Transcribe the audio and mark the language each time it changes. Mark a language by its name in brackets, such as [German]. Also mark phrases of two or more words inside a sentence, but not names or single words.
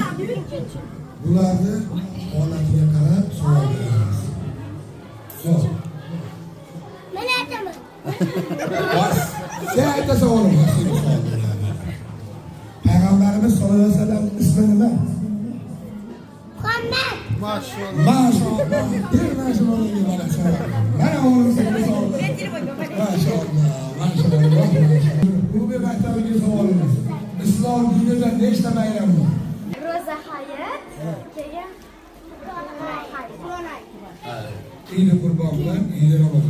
[Uzbek] Bularni holatiga qarab savol beramiz. Xo'p. Men aytaman. Sen ayta savolim bor, sen savol ber. Peygamberimiz [Arabic] صلى الله عليه وسلم [Uzbek] ismi nima? Muhammad. Maşallah. Bir maşallah bana savol. Mana o'g'lim senga savol ber. Maşallah. Bu bir maktabiga savolimiz. Islom dinida nechta bayram bor? Ro'za hayit. Keyin Eid Qurbon bilan Eid Ramazon.